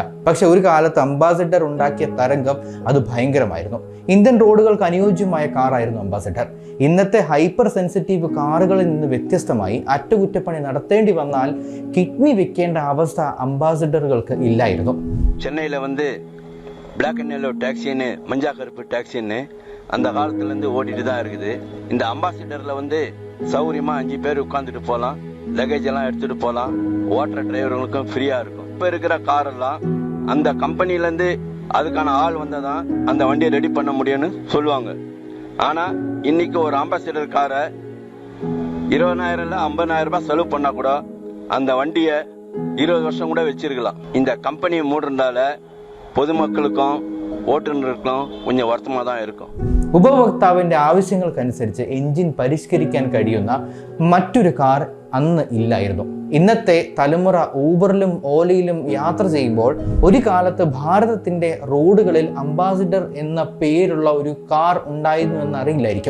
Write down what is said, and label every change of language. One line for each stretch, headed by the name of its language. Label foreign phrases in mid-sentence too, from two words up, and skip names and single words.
Malayalam: പക്ഷെ ഒരു കാലത്ത് അംബാസിഡർ ഉണ്ടാക്കിയ തരംഗം അത് ഭയങ്കരമായിരുന്നു. ഇന്ത്യൻ റോഡുകൾക്ക് അനുയോജ്യമായ കാറായിരുന്നു അംബാസിഡർ. ഇന്നത്തെ
English: hyper sensitive
Malayalam: കാറുകളിൽ നിന്ന് വ്യത്യസ്തമായി അറ്റകുറ്റപ്പണി നടത്തേണ്ടി വന്നാൽ കിഡ്നി വെക്കേണ്ട അവസ്ഥ അംബാസിഡറുകൾക്ക് ഇല്ലായിരുന്നു.
Tamil: ചെന്നൈയിലെ
English: black and yellow
Tamil: டாக்ஸின்னு மஞ்சா கருப்பு டாக்ஸின்னு அந்த காலத்துலேருந்து ஓடிட்டு தான் இருக்குது. இந்த அம்பாசிடரில் சௌகரியமாக 5 பேர் உட்காந்துட்டு போகலாம், லக்கேஜ் எல்லாம் எடுத்துகிட்டு போகலாம், ஓட்டுற டிரைவர்களுக்கும் ஃப்ரீயாக இருக்கும். இப்போ இருக்கிற காரெல்லாம் அந்த கம்பெனிலேருந்து அதுக்கான ஆள் வந்தால் தான் அந்த வண்டியை ரெடி பண்ண முடியும்னு சொல்லுவாங்க. ஆனால் இன்னைக்கு ஒரு அம்பாசிடர் காரை 20,000 இல்லை 50,000 ரூபாய் செலவு பண்ணால் கூட அந்த வண்டியை 20 வருஷம் கூட வச்சிருக்கலாம். இந்த கம்பெனியை மூடுறதால
Malayalam: പൊതുമക്കൾക്കും ഓട്ടുന്നവർക്കും
Tamil: கொஞ்சம் வருத்தமாக தான் இருக்கும்.
Malayalam: ഉപഭോക്താവിന്റെ ആവശ്യങ്ങൾക്കനുസരിച്ച് എഞ്ചിൻ പരിഷ്കരിക്കാൻ കഴിയുന്ന മറ്റൊരു കാർ അന്ന് ഇല്ലായിരുന്നു. ഇന്നത്തെ തലമുറ ഊബറിലും ഓലയിലും യാത്ര ചെയ്യുമ്പോൾ ഒരു കാലത്ത് ഭാരതത്തിന്റെ റോഡുകളിൽ അംബാസിഡർ എന്ന പേരുള്ള ഒരു കാർ ഉണ്ടായിരുന്നു എന്ന് അറിയില്ലായിരിക്കും.